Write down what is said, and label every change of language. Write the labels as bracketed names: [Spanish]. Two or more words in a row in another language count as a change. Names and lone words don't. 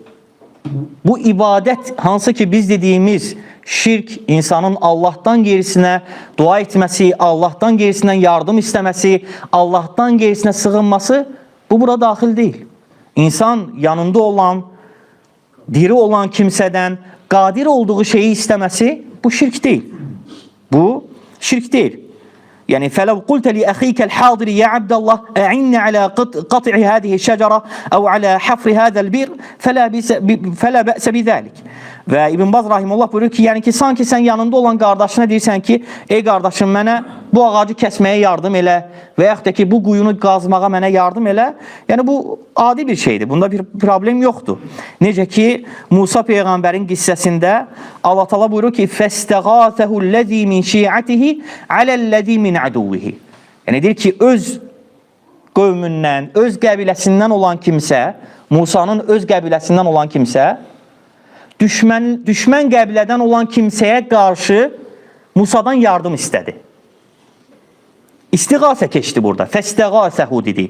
[Azerbaijani] Bu ibadət hansı ki biz dediyimiz şirk, insanın Allahdan gerisinə dua etməsi, Allahdan gerisindən yardım istəməsi, Allahdan gerisinə sığınması, bu bura daxil deyil. İnsan yanında olan, diri olan kimsədən qadir olduğu şeyi istəməsi, bu şirk deyil. Bu şirk deyil. [Arabic] Yəni فَلَوْ قُلْتَ لِأَخِيكَ الْحَاضِرِ يَا عَبْدَ اللّٰهِ اَعِنَّ عَلَى قَطْعِ هَذِهِ الشَّجَرَةِ اَوْ عَلَى حَفْرِ هَذَا الْبِرِ فَلَا بَأْسَ بِذَٰلِكِ. [Azerbaijani] Və İbn Baz rahimehullah buyurur ki, yəni ki, sanki sən yanında olan qardaşına deyirsən ki, ey qardaşım, mənə bu ağacı kəsməyə yardım elə və yaxud da ki, bu quyunu qazmağa mənə yardım elə. Yəni bu adi bir şeydir, bunda bir problem yoxdur. Necə ki, Musa Peyğəmbərin qissəsində Allah Taala buyurur ki, [Arabic] فَاسْتَغَاثَهُ الَّذ۪ي مِنْ شِيعَتِهِ عَلَى الَّذ۪ي مِنْ عَدُوِّهِ. [Azerbaijani] Yəni deyir ki, öz qövmündən, öz qəbiləsindən olan kimsə, Musanın öz qəbiləsindən olan kimsə, düşmən qəbilədən olan kimsəyə qarşı Musadan yardım istədi. İstiğasə keçdi burada. Fəstəğasəhu dedi.